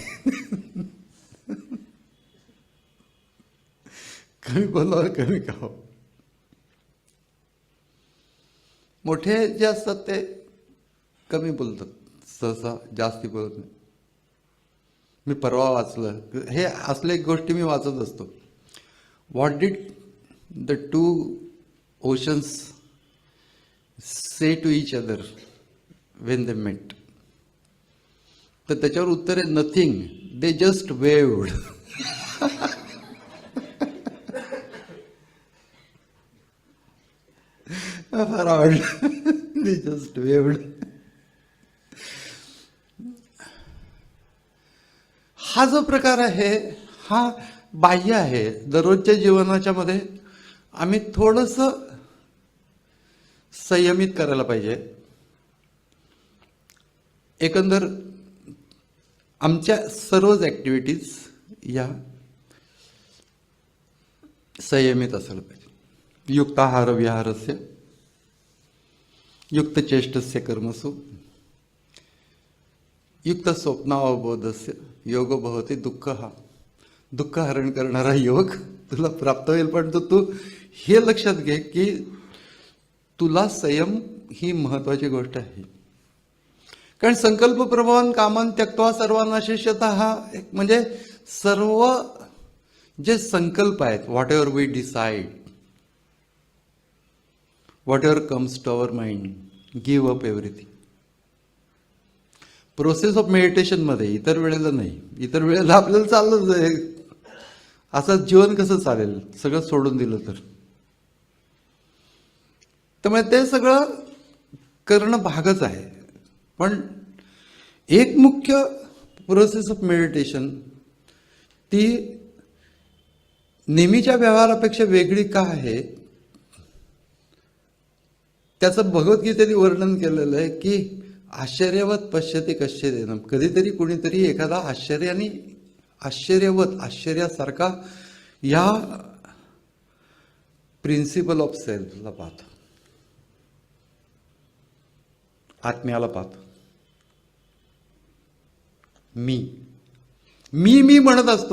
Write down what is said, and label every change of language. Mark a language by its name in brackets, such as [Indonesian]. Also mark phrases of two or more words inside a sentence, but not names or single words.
[Marathi] कमी बोलावं, कमी खावं. मोठे जे असतात ते कमी बोलतात, सहसा जास्ती बोलत नाही. मी परवा वाचलं, हे असले गोष्टी मी वाचत असतो. [English] What did the 2 oceans say to each other when they met? [Marathi] तर त्याच्यावर उत्तर आहे [English] nothing, they just waved. [Marathi] फार आवडलं. [English] They just waved. [Marathi] हा जो प्रकार आहे हा बाह्य आहे. दररोजच्या जीवनाच्या मध्ये आम्ही थोडंसं संयमित करायला पाहिजे. एकंदर आमच्या सर्वच ॲक्टिव्हिटीज या संयमित असायला पाहिजे. [Sanskrit] युक्ताहार विहारस्य युक्त चेष्टस्य कर्मसु युक्त स्वप्नावबोधस्य योग भवती दुःख. [Marathi] हा दुःख हरण करणारा योग तुला प्राप्त होईल. पण तू हे लक्षात घे की तुला संयम ही महत्वाची गोष्ट आहे. कारण [Sanskrit] संकल्प प्रभवान कामान त्यक्त्वा [Marathi] सर्वांना शिष्यता हा एक म्हणजे सर्व जे संकल्प आहेत, [English] Whatever we decide, whatever comes to our mind, give up everything. process of meditation [Marathi] मध्ये इतर वेळेला नाही. इतर वेळेला आपल्याला चाललंच आहे. असं जीवन कसं चालेल सगळं सोडून दिलं तर? त्यामुळे ते सगळं करणं भागच आहे. पण एक मुख्य [English] process of meditation [Marathi] ती नेहमीच्या व्यवहारापेक्षा वेगळी का आहे, त्याचं भगवद्गीतेने वर्णन केलेलं आहे की [Sanskrit] आश्चर्यवत पश्यते कश्चिदेन. [Marathi] कधीतरी कुणीतरी एखादा आश्चर्यवत आश्चर्यासारखा या [English] principle of selfला [Marathi] पाहतो, आत्म्याला पाहतो. मी म्हणत असतो.